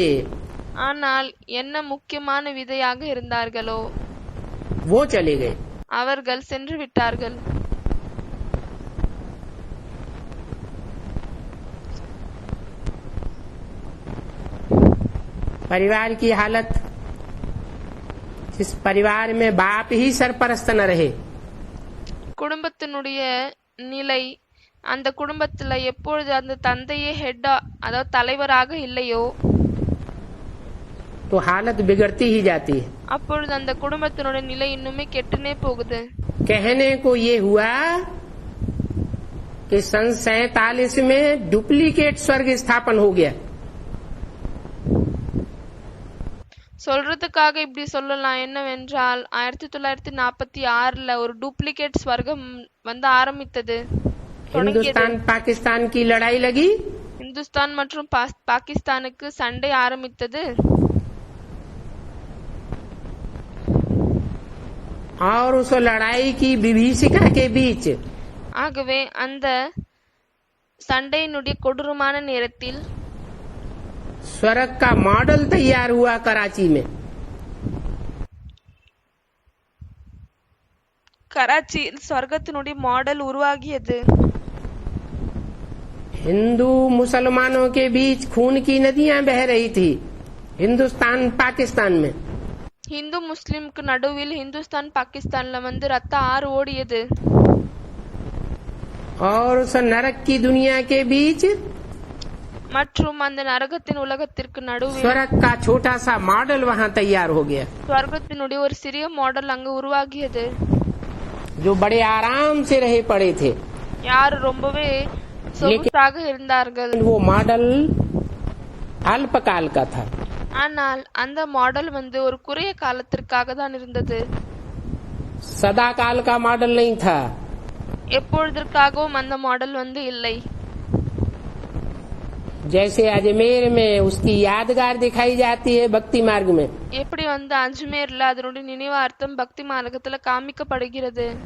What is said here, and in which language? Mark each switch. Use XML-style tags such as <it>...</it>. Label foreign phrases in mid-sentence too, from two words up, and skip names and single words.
<ta>ஆனால் என்ன முக்கியமான விதையாக இருந்தார்களோ</ta> <hi>वो चले गए।</hi> <ta>அவர்கள் சென்று விட்டார்கள்.</ta> <hi>परिवार की हालत, जिस परिवार में बाप ही सरपरस्त न रहे,</hi> <ta>குடும்பத்தினுடைய நிலை அந்த குடும்பத்துல எப்பொழுது அந்த தந்தையே ஹெட்டா அதாவது தலைவராக இல்லையோ</ta> <hi>तो हालत बिगड़ती ही जाती है।</hi> <ta>அப்பொழுது அந்த குடும்பத்தினுடைய நிலை இன்னுமே கெட்டுனே போகுது।</ta> <hi>कहने को ये हुआ कि सन 47 में डुप्लीकेट स्वर्ग स्थापन हो गया।</hi> <ta>சொல்றதுக்காக இப்படி சொல்லலாம் என்னவென்றால் 1946ல ஒரு டூப்ளிகேட் ஸ்வர்க்கம் வந்து ஆரம்பித்தது,</ta> <hi>हिंदुस्तान पाकिस्तान की लड़ाई लगी,</hi> <ta>இந்துஸ்தான் மற்றும் பாகிஸ்தானுக்கு சண்டை ஆரம்பித்தது।</ta> <hi>और उस लड़ाई की विभीषिका के बीच</hi> <ta>ஆகவே அந்த சண்டையினுடைய கொடூரமான நேரத்தில்</ta> <hi>स्वर्ग का मॉडल तैयार हुआ कराची में।</hi> <ta>கராச்சியில் ஸ்வர்கத்தினுடைய மாடல் உருவாகியது।</ta> <hi>हिंदू मुसलमानों के बीच खून की नदियां बह रही थी हिंदुस्तान पाकिस्तान में।</hi> <ta>இந்து முஸ்லிம்க்கு நடுவில் இந்துஸ்தான் பாகிஸ்தான்ல வந்து ரத்த ஆறு ஓடியது।</ta> <hi>और उस नरक की दुनिया के बीच</hi> <ta>மற்றும் அந்த நரகத்தின் உலகத்திற்கு நடுவில்</ta> <hi>स्वर्ग का छोटा सा मॉडल वहाँ तैयार हो गया,</hi> <ta>ஸ்வர்கத்தினுடைய ஒரு சிறிய மாடல் அங்கு உருவாகியது।</ta> <hi>जो बड़े आराम से रहे पड़े थे।</hi> <ta>யார் ரொம்பவே சொகுசாக இருந்தார்கள்।</ta> <hi>वो मॉडल अल्पकाल का था,</hi> <ta>ஆனால் அந்த மாடல் வந்து ஒரு குறைய காலத்திற்காக தான் இருந்தது,</ta> <hi>सदा काल का मॉडल नहीं था।</hi> <ta>எப்பொழுதற்காகவும் அந்த மாடல் வந்து இல்லை।</ta> <hi>जैसे अजमेर में उसकी यादगार दिखाई जाती है भक्ति मार्ग में,</hi> <ta>எப்படி வந்து அஜ்மேர்ல அதனுடைய நினைவார்த்தம் பக்தி மார்க்கத்துல காமிக்கப்படுகிறது।</ta>